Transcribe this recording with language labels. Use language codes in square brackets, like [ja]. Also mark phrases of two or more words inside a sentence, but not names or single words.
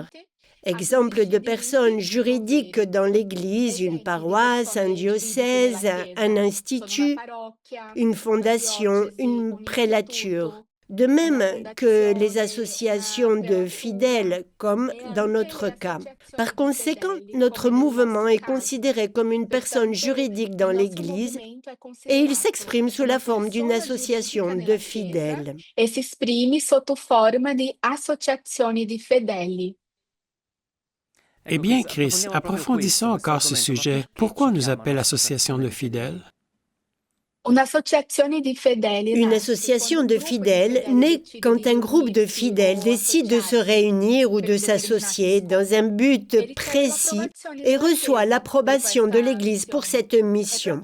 [fr] Exemple de personnes juridiques dans l'Église, une paroisse, un diocèse, un institut, une fondation, une prélature. De même que les associations de fidèles, comme dans notre cas. Par conséquent, notre mouvement est considéré comme une personne juridique dans l'Église et il s'exprime sous la forme d'une association de fidèles. [it] E si esprime sotto forma di associazioni di fedeli. [fr] Eh bien, Chris, approfondissons encore ce sujet. Pourquoi on nous appelle association de fidèles? Une association de fidèles naît quand un groupe de fidèles décide de se réunir ou de s'associer dans un but précis et reçoit l'approbation de l'Église pour cette mission.